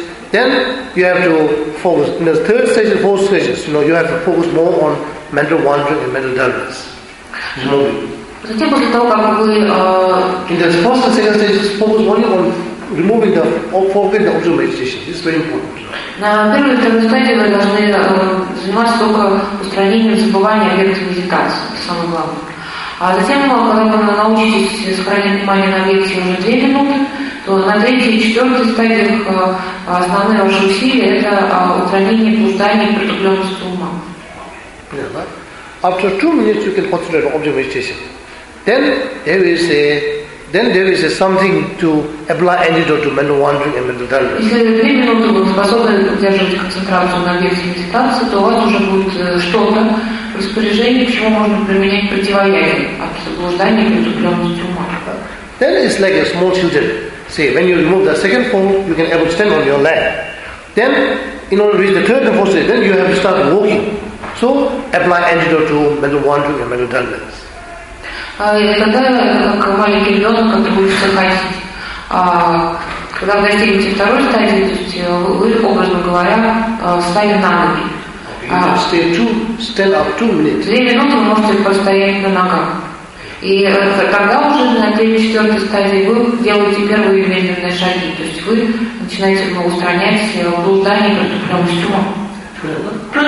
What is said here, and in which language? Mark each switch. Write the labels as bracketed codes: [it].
[en] Then you have to focus in the third stage, the fourth stage. You know, you have to focus more on mental wandering and mental dullness. In the first and second stage, focus only on removing the or forget the object meditation. This is very important. [ru] На первой и второй стадии вы должны заниматься только устранением забывания объекта медитации, это самое главное. А затем, когда вы научитесь сохранять внимание на объекте уже 2 минуты, то на третьей и четвертой стадиях основные ваши усилия – это устранение блуждания и притупленности ума. [en] After 2 minutes you can concentrate on object meditation. Then there is something to apply antidote to mental wandering and mental dullness. [ru] Если 2 минуты вы способны удерживать концентрацию на объекте медитации, то у вас уже будет что-то в распоряжении, к чему можно применять противоядие от заблуждания и притупленности ума. [en] Then it's like a small children. See, when you remove the second phone, you can able to stand on your leg. Then, in order to reach the third and fourth stage, then you have to start walking. So, apply antidote to mental wandering and mental dullness. [ru] Тогда, как маленький ребенок, как ты будешь ходить, когда вы достигнете второй стадии, то есть вы, образно говоря, встали на ноги. [en] Stand up 2 minutes. [ru] 2 минуты вы можете постоять на ногах. И тогда уже на третьей-четвертой стадии вы делаете первые медленные шаги, то есть вы начинаете устранять все блуждания, притупленность ума.